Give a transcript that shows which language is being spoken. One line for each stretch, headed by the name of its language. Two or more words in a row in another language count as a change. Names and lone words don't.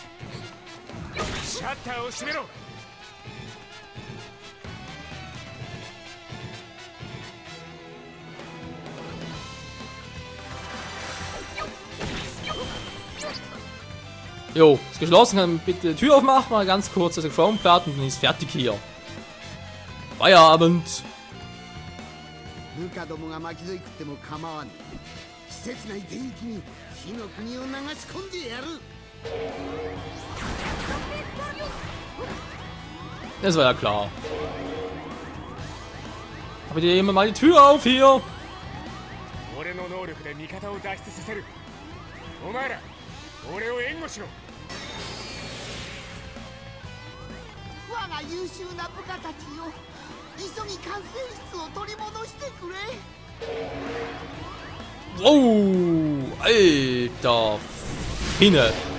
German: Jo, ist geschlossen. Kann bitte die Tür aufmachen, mal ganz kurz das Phone-Platten und dann ist fertig hier. Feierabend.
Japanese: 部下どもが巻き添い食っても構わぬ。施設内全域に火の国を流し込んでやる。
German: Das war ja klar. Aber die immer mal die Tür auf hier.
Japanese: 俺の能力で味方を脱出させる。お前ら、俺を援護しろ。我が優秀な部下たちよ。急ぎ管制室を取り戻してくれ。
German: Oh, Alter Finne.